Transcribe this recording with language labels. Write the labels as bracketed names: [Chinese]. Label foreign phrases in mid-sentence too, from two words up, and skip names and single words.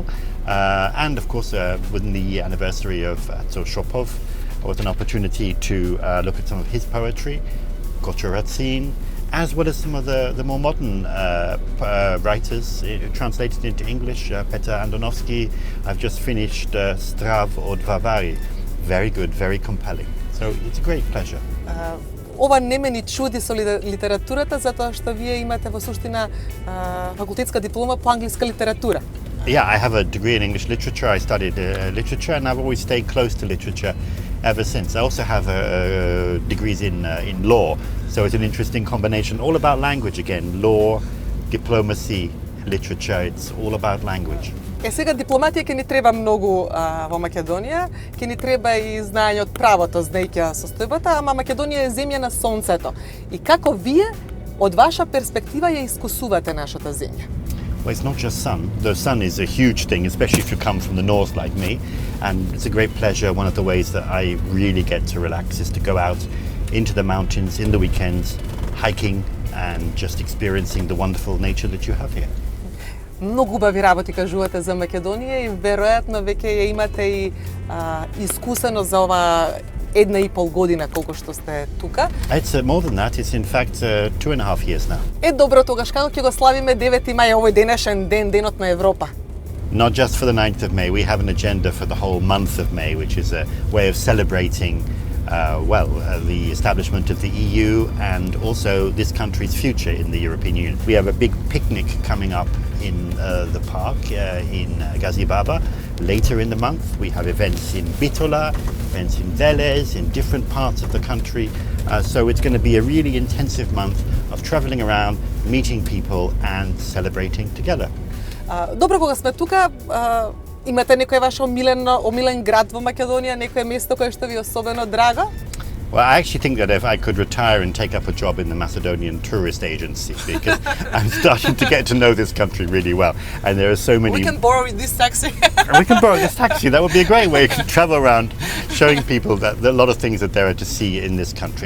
[English] And of course, within the anniversary of Shopov, it was an opportunity to look at some of his poetry, Kocharatsin, as well as some of the more modern writers translated into English. Petr Andonovski. I've just finished Strav od Varvari. Very good, very compelling. So it's a great pleasure. [Macedonian] Ова не ме ни чуди со литературата, затоа што вие имате во суштина факултетска диплома по англиска литература. [English] Yeah, I have a degree in English literature. I studied literature, and I've always stayed close to literature ever since. I also have degrees in law, so it's an interesting combination. All about language again: law, diplomacy, literature. It's all about language. [Macedonian] Сега дипломатија ќе ни треба многу во Македонија, ќе ни треба и знаење од правото, знаејќи состојбата, ама Македонија е земја на сонцето. И како вие од ваша перспектива ја искусувате нашата земја? [English] Well, it's not just sun. The sun is a huge thing, especially if you come from the north like me. And it's a great pleasure. One of the ways that I really get to relax is to go out into the mountains in the weekends, hiking and just experiencing the wonderful nature that you have here. [Macedonian] Многу убави работи кажувате за Македонија и веројатно веќе ја имате и искусено за ова 1,5 година колку што сте тука. [English] It's more than that. It's in fact 2.5 years now. [Macedonian] Е добро, тогаш како ќе го славиме 9 мај, овој денешен ден, Денот на Европа? [English] Not just for the 9th of May. We have an agenda for the whole month of May, which is a way of celebrating the establishment of the EU and also this country's future in the European Union. We have a big picnic coming up in the park in Gazibaba later in the month. We have events in Bitola, events in Velez, in different parts of the country. So it's going to be a really intensive month of traveling around, meeting people and celebrating together. [Macedonian] Добро, кога сме тука, имате некој ваш омилен град во Македонија, некое место кое што ви е особено драго? [English] Well, I actually think that if I could retire and take up a job in the Macedonian tourist agency, because I'm starting to get to know this country really well, and there are so many. We can borrow this taxi. We can borrow this taxi. That would be a great way to travel around, showing people that a lot of things that there are to see in this country.